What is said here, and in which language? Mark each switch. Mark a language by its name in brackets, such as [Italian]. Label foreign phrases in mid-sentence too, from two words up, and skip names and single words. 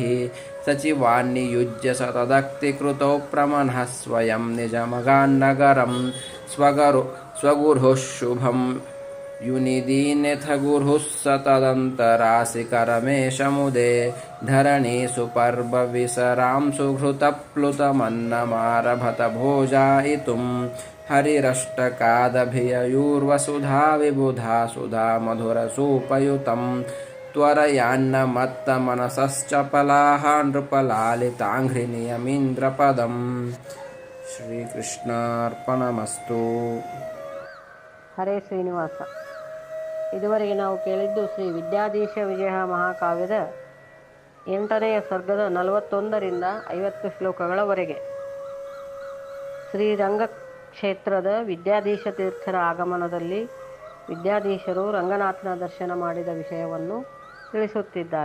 [Sanskrit] सचिवान्नियुज्य सतदक्तिकृतौ प्रमनः स्वयं निजमगान्नगरं स्वगुरुः शुभं युनिदीनेऽथ गुरुः सतदन्तरासिकरमेशमुदे धरणीषु पर्वविसरां सुघृतप्लुतमन्नमारभत भोजायितुं हरिरष्टकादभिययूर्वसुधा विबुधा सुधा मधुरसूपयुतं त्वरयान्नमत्तमनसश्चपलाः नृपलालिताङ्घ्रिनियमीन्द्रपदಂ. ಶ್ರೀಕೃಷ್ಣಾರ್ಪಣಮಸ್ತು. [Kannada] ಹರೇ ಶ್ರೀನಿವಾಸ. ಇದುವರೆಗೆ ನಾವು ಕೇಳಿದ್ದು ಶ್ರೀ ವಿದ್ಯಾಧೀಶ ವಿಜಯ ಮಹಾಕಾವ್ಯದ 8ನೇ ಸರ್ಗದ 41ರಿಂದ 50 ಶ್ಲೋಕಗಳವರೆಗೆ. ಶ್ರೀರಂಗ ಕ್ಷೇತ್ರದ ವಿದ್ಯಾಧೀಶ ತೀರ್ಥರ ಆಗಮನದಲ್ಲಿ ವಿದ್ಯಾಧೀಶರು ರಂಗನಾಥನ ದರ್ಶನ ಮಾಡಿದ ವಿಷಯವನ್ನು ತಿಳಿಸುತ್ತಿದ್ದಾರೆ.